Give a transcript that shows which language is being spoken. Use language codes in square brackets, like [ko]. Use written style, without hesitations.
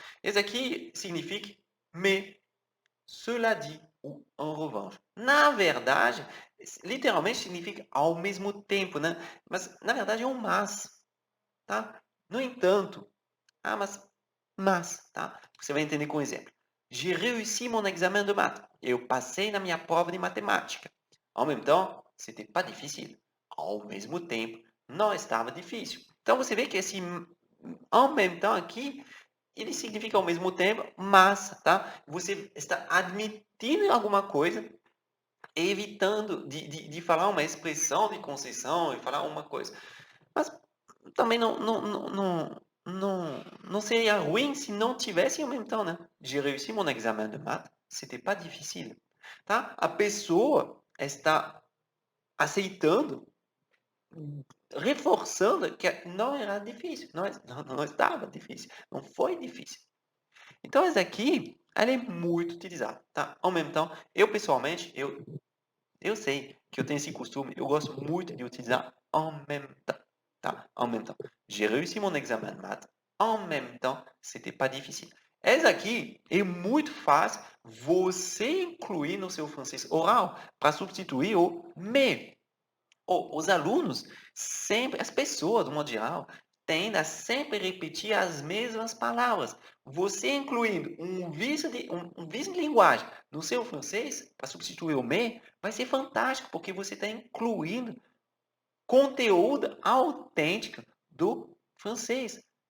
[pt] Esse aqui significa mais, [fr] cela dit, [pt] ou en revanche. Na verdade, literalmente significa ao mesmo tempo, né? Mas, na verdade, é um mas, tá? No entanto, mas, tá? Você vai entender com um exemplo. [fr] J'ai réussi mon examen de maths. [pt] Eu passei na minha prova de matemática. [fr] En même temps, c'était pas difficile. [pt] Ao mesmo tempo, não estava difícil. Então, você vê que esse en même temps aqui, ele significa ao mesmo tempo, mas, tá? Você está admitindo alguma coisa, evitando de falar uma expressão de concessão e falar uma coisa. Mas também não seria ruim se não tivesse en même temps, né? [fr] J'ai réussi mon examen de maths, c'était pas difficile. [pt] Tá? A pessoa está aceitando, reforçando que não era difícil, não estava difícil, não foi difícil. Então, essa aqui, ela é muito utilizada, tá? En même temps, eu pessoalmente, eu sei que eu tenho esse costume, eu gosto muito de utilizar en même temps, tá? [fr] En même temps. J'ai réussi mon examen de maths, en même temps, c'était pas difficile. [pt] Essa aqui é muito fácil você incluir no seu francês oral para substituir o mais. Os alunos sempre, as pessoas, do modo geral, tendem a sempre repetir as mesmas palavras. Você incluindo um vício de linguagem no seu francês, para substituir o me, vai ser fantástico, porque você está incluindo conteúdo autêntico do francês.